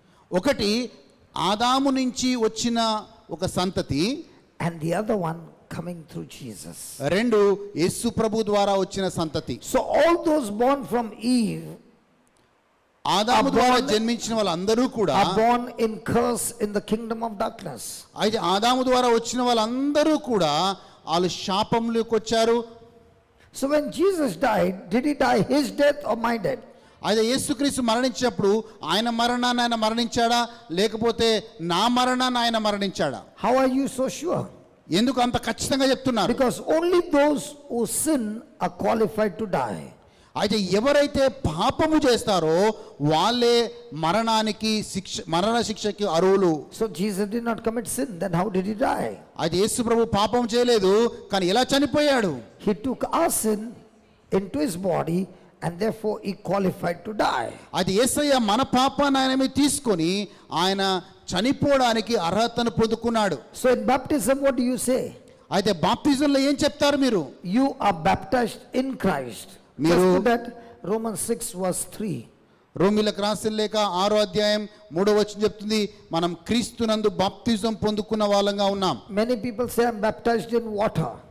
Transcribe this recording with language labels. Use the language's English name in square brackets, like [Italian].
[Telugu] ఒకటి ఆదాము నుంచి వచ్చిన ఒక సంతతి, [English] and the other one coming through Jesus. [Telugu] 2 యేసు ప్రభు ద్వారా వచ్చిన సంతతి. [English] So all those born from Eve [Telugu] ఆదాము ద్వారా జన్మించిన వాళ్ళందరూ కూడా [English] are born in curse in the kingdom of darkness. [Telugu] అయితే ఆదాము ద్వారా వచ్చిన వాళ్ళందరూ కూడా వాళ్ళు శాపంలోకి వచ్చారు. [English] So when Jesus died, did he die his death or my death? [Telugu] అయితే యేసుక్రీస్తు మరణించినప్పుడు ఆయన మరణాన్ని ఆయన మరణించాడా, లేకపోతే నా మరణాన్ని ఆయన మరణించాడా? [English] How are you so sure? [Telugu] ఎందుకు అంత ఖచ్చితంగా చెప్తున్నారు? [English] Because only those who sin are qualified to die. [Telugu] అయితే ఎవరైతే పాపము చేస్తారో వాళ్ళే మరణ శిక్షకి అర్హులు. [English] So Jesus did not commit sin, then how did he die? [Telugu] అయితే యేసు ప్రభు పాపం చేయలేదు, కానీ ఎలా చనిపోయాడు? [English] He took our sin into his body, and therefore he qualified to die. [Telugu] అది యేసయ్య మన పాపాన్ని ఆయన మీద తీసుకొని ఆయన చనిపోవడానికి అర్హతను పొందుకున్నాడు. [English] So in baptism, what do you say? [Telugu] అయితే బాప్తిజంలో ఏం చెప్తారు మీరు? [English] You are baptized in Christ. Just put that Romans 6 verse 3. [Telugu] రోమీలకు రాసిన లేఖ 6వ అధ్యాయం 3వ వచనం చెప్తుంది, మనం క్రీస్తునందు బాప్తిజం పొందుకున్న వాళ్ళంగా ఉన్నాం. [English] Many people say I'm baptized in water.